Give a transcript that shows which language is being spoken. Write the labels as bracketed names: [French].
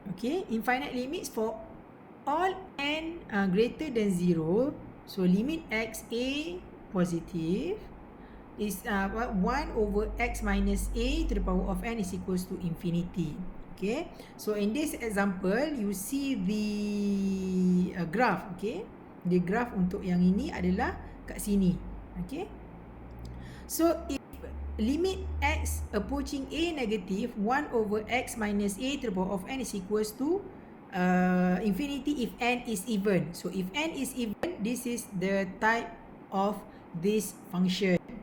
[English] Okay, infinite limits for all n greater than 0. So limit x a positive is 1 over x minus a to the power of n is equals to infinity. Okay, so in this example you see the graph. Okay, the graph [Malay] untuk yang ini adalah kat sini. [English] Okay, so if limit x approaching a negative 1 over x minus a to the power of n is equals to infinity if n is even. So if n is even, this is the type of this function.